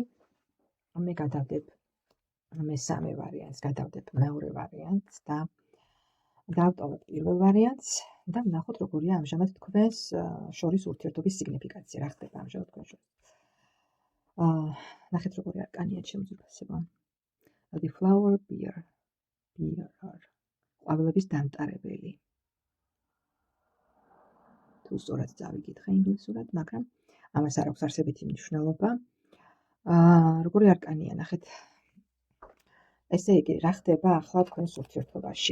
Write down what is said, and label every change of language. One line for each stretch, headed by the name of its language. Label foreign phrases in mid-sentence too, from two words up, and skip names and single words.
Georgian: მე გადავდებ მესამე ვარიანტს, გადავდებ მეორე ვარიანტს და დავტოვებ პირველ ვარიანტს და ვნახოთ როგორია ამჟამად თქვენს შორის ურთიერთობის სიგნიფიკაცია, რა ხდება ამჟამად თქვენ შორის. ნახეთ როგორი არკანია ჩემს უფასებო.
English: The flower bearer,
Georgian: ყვავილების დამტარებელი. თუ სწორად წავიკითხე ინგლისურად, მაგრამ ამას არ აქვს არსებითი მნიშვნელობა. როგორი არკანია, ნახეთ. ესე იგი, რა ხდება ახლა თქვენს ურთიერთობაში?